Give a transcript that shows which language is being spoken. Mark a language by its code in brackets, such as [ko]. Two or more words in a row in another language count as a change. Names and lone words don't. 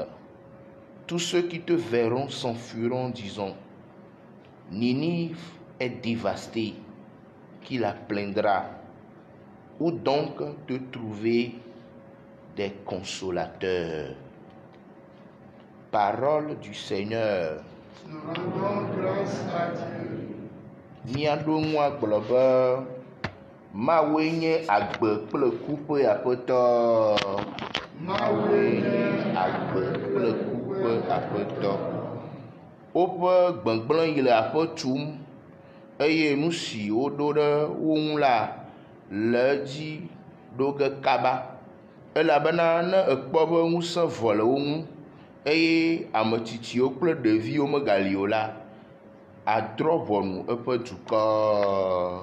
[fr] Tous ceux qui te verront s'enfuiront, disant, Ninive est dévastée, qui la plaindra? Où donc te trouver des consolateurs? Parole du Seigneur. Nous rendons grâce à Dieu. [ee] Miaɖo gblɔ be Mawoe nye agbe kple ku ƒe Aƒetɔ. Mawoe nye agbe kple ku ƒe Aƒetɔ. Woƒe gbegblẽ yi le aƒe tum eye nu si woɖo ɖe wo ŋu la le edzi ɖo ge kaba, elabena ne ekpɔ be ŋusẽ vɔ le wo ŋu eye ametsitsiwo kple ɖeviwo megali o la, adrɔ̃ ʋɔnu eƒe dukɔ.